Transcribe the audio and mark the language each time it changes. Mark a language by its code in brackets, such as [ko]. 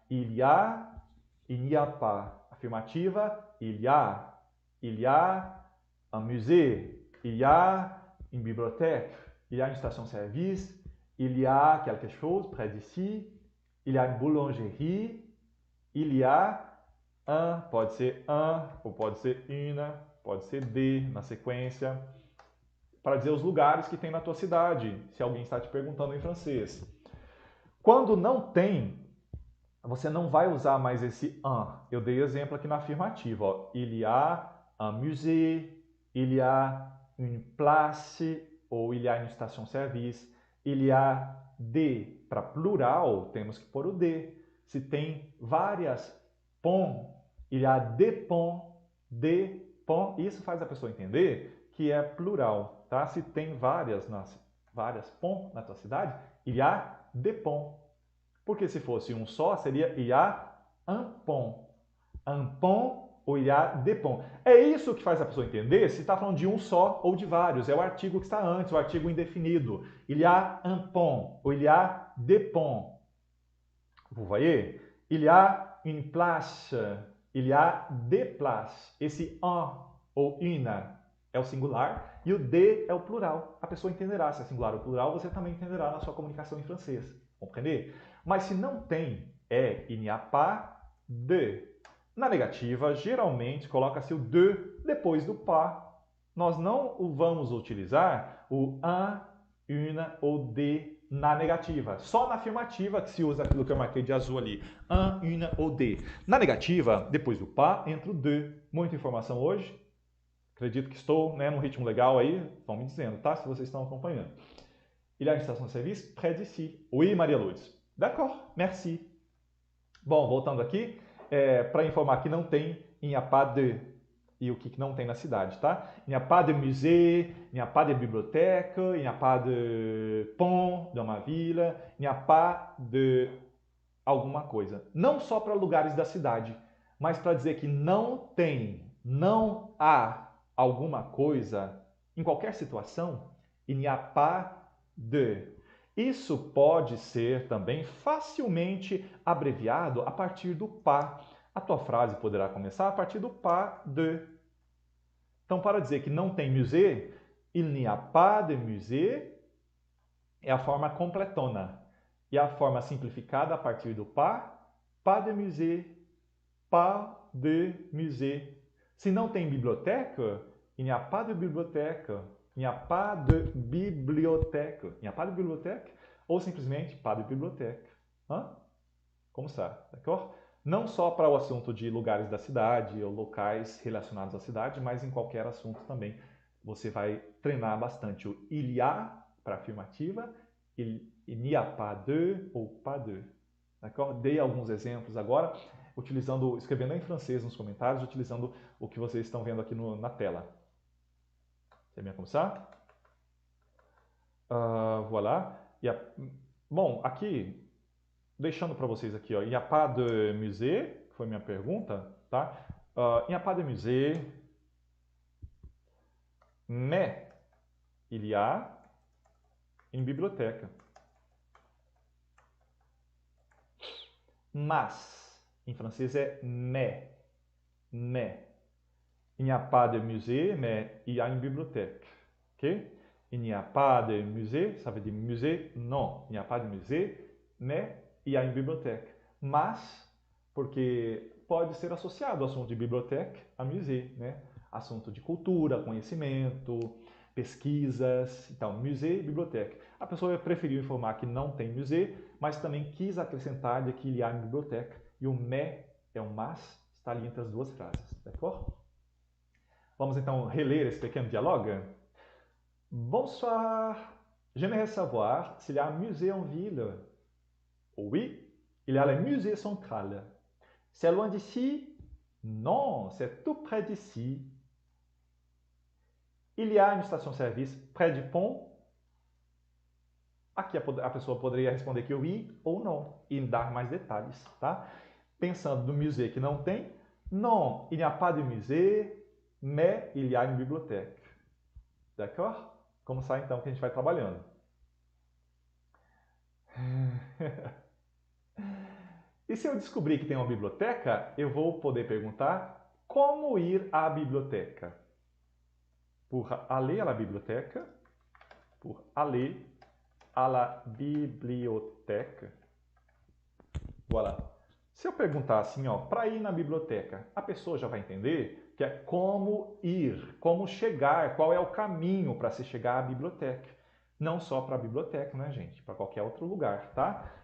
[fr] il n'y a pas. Afirmativa, il y a un musée, il y a une bibliothèque, il y a une station-service, il y a quelque chose près d'ici, il y a une boulangerie, il y a un, [pt] pode ser un, ou pode ser une, pode ser de, na sequência, para dizer os lugares que tem na tua cidade, se alguém está te perguntando em francês. Quando não tem, você não vai usar mais esse un. Eu dei exemplo aqui na afirmativa. Ó. [fr] Il y a un musée, il y a une place, ou il y a une station-service, il y a des. [pt] Para plural, temos que pôr o de. Se tem várias ponts, [fr] il y a des ponts, [pt] isso faz a pessoa entender que é plural. Tá? Se tem várias ponts na tua cidade, [fr] il y a des ponts. [pt] Porque se fosse um só, seria [fr] il y a un pont. Un pont ou il y a des ponts. [pt] É isso que faz a pessoa entender se está falando de um só ou de vários. É o artigo que está antes, o artigo indefinido. [fr] Il y a un pont ou il y a des ponts. Vous voyez? Il y a une place. Il y a des places. [pt] Esse un ou une é o singular e o de é o plural. A pessoa entenderá se é singular ou plural, você também entenderá na sua comunicação em francês. Compreender? Mas se não tem, [fr] il n'y a pas de. [pt] Na negativa, geralmente coloca-se o de depois do pas. Nós não vamos utilizar o un, une ou de na negativa. Só na afirmativa que se usa aquilo que eu marquei de azul ali. Un, une ou de. Na negativa, depois do pas, entra o de. Muita informação hoje. Acredito que estou num ritmo legal aí. Vão me dizendo, tá? Se vocês estão acompanhando. [fr] Il y a une station-service près d'ici. Oui, Maria Lourdes. D'accord, merci. [pt] Bom, voltando aqui, para informar que não tem [fr] il n'y a pas de. [pt] E o que não tem na cidade, tá? [fr] Il n'y a pas de musée, il n'y a pas de bibliothèque, il n'y a pas de pont dans ma ville, il n'y a pas de [pt] alguma coisa. Não só para lugares da cidade, mas para dizer que não tem, não há alguma coisa em qualquer situação, [fr] il n'y a pas de. [pt] Isso pode ser também facilmente abreviado a partir do pas. A tua frase poderá começar a partir do pas de. Então, para dizer que não tem musée, [fr] il n'y a pas de musée [pt] é a forma completona. E a forma simplificada a partir do [fr] pas de musée, pas de musée. [pt] Se não tem biblioteca, [fr] il n'y a pas de bibliothèque. Il n'y a pas de bibliothèque. Il n'y a pas de bibliothèque [pt] ou simplesmente [fr] pas de bibliothèque. [pt] Como está? D'accord? Não só para o assunto de lugares da cidade ou locais relacionados à cidade, mas em qualquer assunto também. Você vai treinar bastante o il y a para afirmativa, [fr] il n'y a pas de ou pas de. [pt] D'accord? Dei alguns exemplos agora, escrevendo em francês nos comentários, utilizando o que vocês estão vendo aqui na tela. [fr] C'est bien comme ça? [pt] Voilà. Bom, aqui, deixando para vocês aqui, ó, [fr] il n'y a pas de musée, [pt] que foi minha pergunta, tá? [fr] Il n'y a pas de musée, mais il y a une bibliothèque. [pt] Mas, em francês é mais. Mais. [fr] Il n'y a pas de musée, mais il y a une bibliothèque. Ok? Il n'y a pas de musée, ça veut dire musée? Non. Il n'y a pas de musée, mais il y a une bibliothèque. [pt] Mas, porque pode ser associado ao assunto de biblioteca a musée, né? Assunto de cultura, conhecimento, pesquisas. Então, musée, biblioteca. A pessoa preferiu informar que não tem musée, mas também quis acrescentar de que [fr] il y a une bibliothèque. [pt] E o mais é o mas, está ali entre as duas frases. D'accord? Vamos então reler esse pequeno dialogue? [fr] Bonsoir. J'aimerais savoir s'il y a un musée en ville. Oui, il y a le musée central. C'est loin d'ici? Non, c'est tout près d'ici. Il y a une station-service près du pont? [pt] Aqui a pessoa poderia responder que oui ou não e dar mais detalhes, tá? Pensando no musée que não tem, [fr] non, il n'y a pas de musée, mais il y a une bibliothèque. D'accord? [pt] Como sai então que a gente vai trabalhando? E se eu descobrir que tem uma biblioteca, eu vou poder perguntar como ir à biblioteca. [fr] Pour aller à la bibliothèque. Pour aller à la bibliothèque. Voilà. [pt] Se eu perguntar assim, ó, para ir na biblioteca, a pessoa já vai entender que é como ir, como chegar, qual é o caminho para se chegar à biblioteca. Não só para a biblioteca, né, gente? Para qualquer outro lugar, tá?